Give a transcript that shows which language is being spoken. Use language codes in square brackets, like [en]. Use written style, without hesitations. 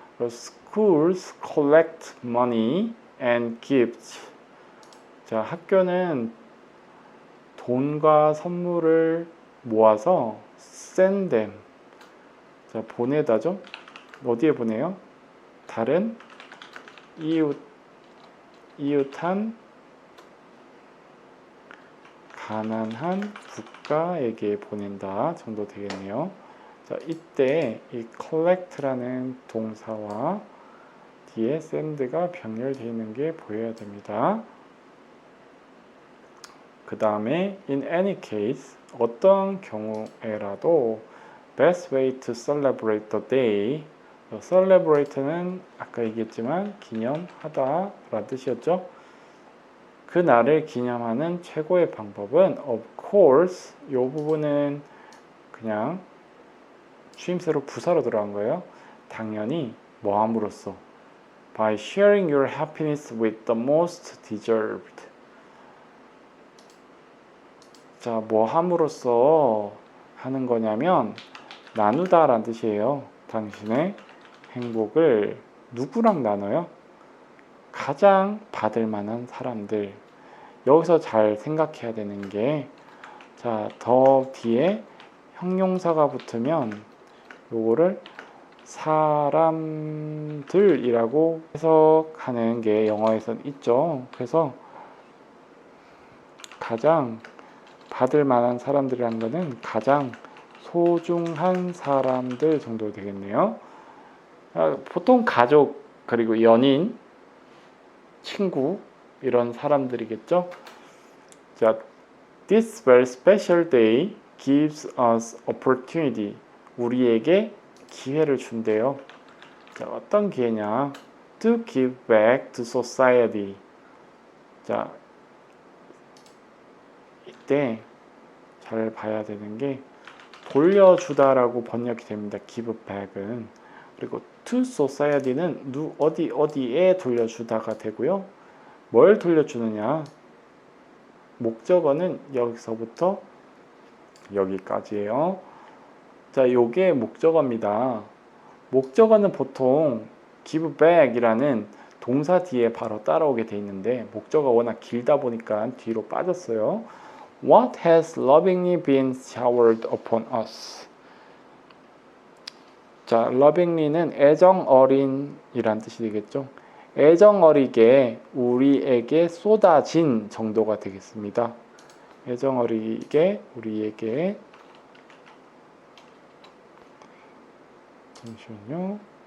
[en] Schools collect money and gifts. [ko] 자, 학교는 돈과 선물을 모아서 [en] send them. [ko] 자, 보내다죠. 어디에 보내요? 다른 이웃한 가난한 국가에게 보낸다 정도 되겠네요. 자, 이때 이 collect라는 동사와 뒤에 send가 병렬되어 있는 게 보여야 됩니다. 그 다음에 [en] in any case, [ko] 어떤 경우에라도 [en] best way to celebrate the day. [ko] celebrate는 아까 얘기했지만 기념하다 라는 뜻이었죠. 그 날을 기념하는 최고의 방법은 [en] of course, [ko] 이 부분은 그냥 추임새로 부사로 들어간 거예요. 당연히 뭐함으로써 [en] by sharing your happiness with the most deserved. [ko] 자, 뭐함으로써 하는 거냐면 나누다 라는 뜻이에요. 당신의 행복을 누구랑 나눠요? 가장 받을 만한 사람들. 여기서 잘 생각해야 되는 게, 자, 더 뒤에 형용사가 붙으면 요거를 사람들이라고 해석하는 게 영어에선 있죠. 그래서 가장 받을 만한 사람들이라는 것은 가장 소중한 사람들 정도 되겠네요. 보통 가족, 그리고 연인, 친구, 이런 사람들이겠죠. [en] 자, this very special day gives us opportunity. [ko] 우리에게 기회를 준대요. 자, 어떤 기회냐? [en] To give back to society. [ko] 자, 이때 잘 봐야 되는 게 돌려주다라고 번역이 됩니다. [en] give back은. [ko] 그리고 to society는 어디에 돌려주다가 되고요. 뭘 돌려주느냐? 목적어는 여기서부터 여기까지예요. 자, 요게 목적어입니다. 목적어는 보통 give back이라는 동사 뒤에 바로 따라오게 돼 있는데 목적어가 워낙 길다 보니까 뒤로 빠졌어요. [en] What has lovingly been showered upon us? [ko] 자, lovingly는 애정 어린이란 뜻이 되겠죠. 애정 어리게 우리에게 쏟아진 정도가 되겠습니다. 애정 어리게 우리에게, 잠시만요.